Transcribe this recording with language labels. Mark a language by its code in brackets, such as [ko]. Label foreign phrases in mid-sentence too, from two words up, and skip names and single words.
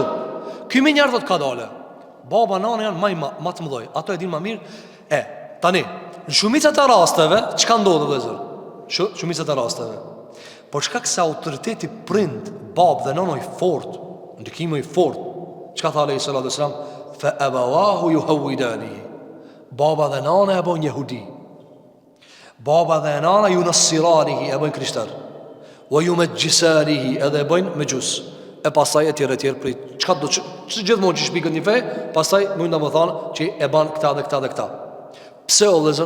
[sq] Ky më njëherë thot ka dale. Baba nana janë më të mëdhoj, ato e dinë më mirë. Tani, në shumicat e rasteve, çka ndodh vëllezër? Shumicat e rasteve. Por shkak se autoriteti prind, bab dhe nana i fort, ndikimi i fort. Çka tha [ar] Allahu صلى الله عليه وسلم? فأبواه يهودانه. [sq] Baba dhe nana e bën jehudi. Baba dhe nana ju nasiranihi e bën krishter. [ar] ويمجسانه [sq] edhe e bën mejus. E pastaj e tjerë për çka do që gjithmonë që shpikën një fe, pastaj mund ta më thonë që e bën këta dhe këta dhe këta. Pse o vëllezër?